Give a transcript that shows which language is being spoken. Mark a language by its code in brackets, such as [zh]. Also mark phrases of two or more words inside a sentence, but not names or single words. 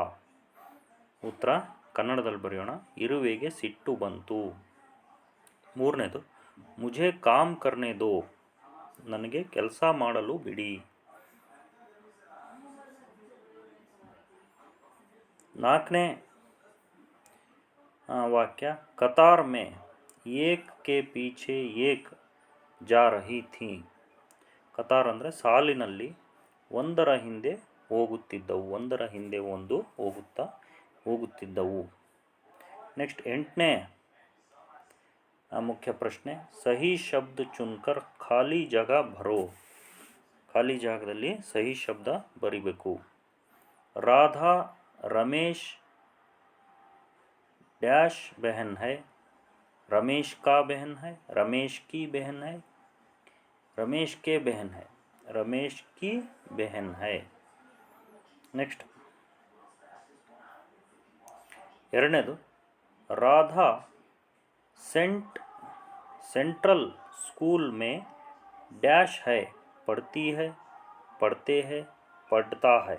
[kn] ಉತ್ತರ ಕನ್ನಡದಲ್ಲಿ ಬರೆಯೋಣ, ಇರುವೆಗೆ ಸಿಟ್ಟು ಬಂತು. [hi] 3ನೇದು, मुझे काम करने दो. [kn] ನನಗೆ ಕೆಲಸ ಮಾಡಲು ಬಿಡಿ. [hi] 4ನೇ वाक्य, कतार में एक के पीछे एक जा रही थी. [kn] ಕತಾರ್ ಅಂದರೆ ಸಾಲಿನಲ್ಲಿ ಒಂದರ ಹಿಂದೆ ಹೋಗುತ್ತಿದ್ದವು, ಒಂದರ ಹಿಂದೆ ಒಂದು ಹೋಗುತ್ತಿದ್ದವು. ನೆಕ್ಸ್ಟ್ 8ನೇ ಮುಖ್ಯ ಪ್ರಶ್ನೆ, [hi] सही शब्द चुनकर खाली जगह भरो. [kn] ಖಾಲಿ ಜಾಗದಲ್ಲಿ ಸಹಿ ಶಬ್ದ ಬರಿಬೇಕು. [hi] ರಾಧಾ रमेश डैश बहन है. रमेश का बहन है, रमेश की बहन है, रमेश के बहन है, रमेश की बहन है. नेक्स्ट 2ನೇದು, राधा सेंट्रल स्कूल में डैश है, पढ़ती है, पढ़ते हैं, पढ़ता है.